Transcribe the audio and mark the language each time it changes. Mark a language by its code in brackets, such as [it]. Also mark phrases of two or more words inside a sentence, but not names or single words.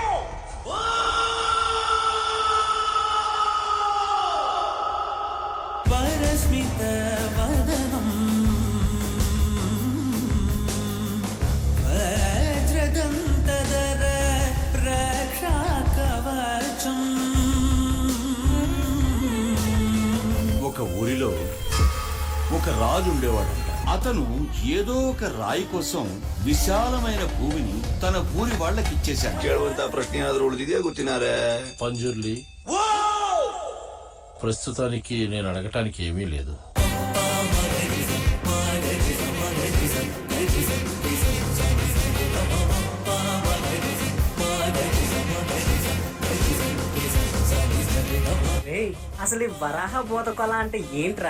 [te] పరస్మిత వదనం వజ్రదంతధర రక్షాకవచం. ఒక ఊరిలో ఒక రాజు ఉండేవాడంట. అతను ఏదో ఒక రాయి కోసం విశాలమైన భూమిని తన ఊరి వాళ్ళకి ఇచ్చేశాడు. [kn] ಕೇಳುವಂತ ಪ್ರಶ್ನೆ ಆದ್ರೂ ಉಳಿದಿದೆಯಾ ಗೊತ್ತಿನಾರೆ? [te] పంజుర్లి, ప్రస్తుతానికి నేను అడగటానికి ఏమీ లేదు. అసలు ఈ వరాహ బోధకొల అంటే ఏంట్రా?